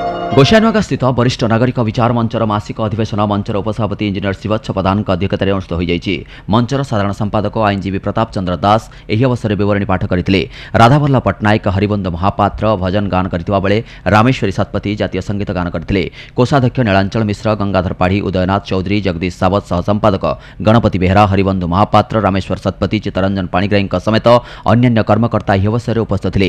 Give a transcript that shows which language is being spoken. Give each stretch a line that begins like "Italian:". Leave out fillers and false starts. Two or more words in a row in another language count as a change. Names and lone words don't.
Odia: ଗୋସାଇନଗର ସ୍ଥିତ ବରିଷ୍ଠ ନାଗରିକ ବିଚାର ମଞ୍ଚର ମାସିକ ଅଧିବେଶନ ମଞ୍ଚର ଉପସଭାପତି ଇଞ୍ଜିନିୟର ଶିବଚ୍ଛ ପ୍ରଧାନ ଅଧ୍ୟକ୍ଷତାର ଅନୁଷ୍ଠିତ ହୋ ଜାଇଛି। ମଞ୍ଚର ସାଧାରଣ ସମ୍ପାଦକ ଆଇନଜୀବୀ ପ୍ରତାପ ଚନ୍ଦ୍ର ଦାସ ଏହି ଅବସର ମେଁ ବିବରଣୀ ପାଠ କରଥିଲେ। ରାଧାବଲ୍ଲଭ ପଟ୍ଟନାୟକ ହରିବନ୍ଧୁ ମହାପାତ୍ର ଭଜନ ଗାନ କରଥିବା ବେଳେ ରାମେଶ୍ୱରୀ ସତପଥୀ ଜାତୀୟ ସଙ୍ଗୀତ ଗାନ କରଥିଲେ। କୋଷାଧ୍ୟକ୍ଷ ନୀଳାଞ୍ଚଳ ମିଶ୍ର, ଗଙ୍ଗାଧର ପାଢ଼ୀ, ଉଦୟନାଥ ଚୌଧୁରୀ, ଜଗଦୀଶ ସାବତ, ସହ ସମ୍ପାଦକ ଗଣପତି ବେହେରା, ହରିବନ୍ଧୁ ମହାପାତ୍ର, ରାମେଶ୍ୱର ସତପଥୀ, ଚିତ୍ତରଞ୍ଜନ ପାଣିଗ୍ରାହୀ ସମେତ ଅନ୍ୟ କର୍ମକର୍ତ୍ତା ଏହି ଅବସର ମେଁ ଉପସ୍ଥିତ ଥିଲେ।